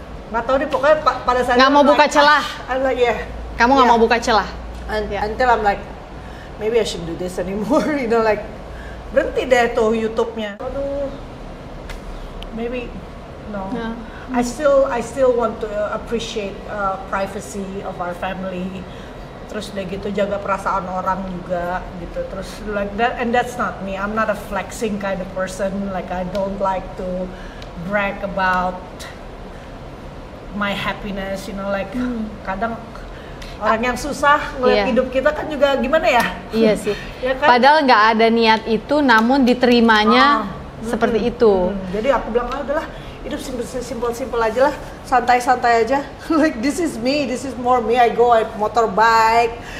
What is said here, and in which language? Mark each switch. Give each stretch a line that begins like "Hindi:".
Indonesian: Nggak tahu deh, pokoknya pada saat nggak mau buka celah. Kamu nggak mau buka celah.
English: Until I'm like, maybe I shouldn't do this anymore, you know, like
Indonesian: berhenti deh tuh YouTube-nya. Aduh,
English: maybe no. I still want to appreciate privacy of our family.
Indonesian: Terus udah gitu jaga perasaan orang juga gitu.
English: Terus like that, and that's not me. I'm not a flexing kind of person. Like I don't like to brag about my happiness, you know, like
Indonesian: kadang orang yang susah ngeliat hidup kita kan juga gimana ya? Iya sih. Ya kan? Padahal nggak ada niat itu, namun diterimanya seperti itu. Jadi aku bilang, udahlah, hidup simpel aja lah, santai-santai aja.
English: Like this is me, this is more me. I motorbike.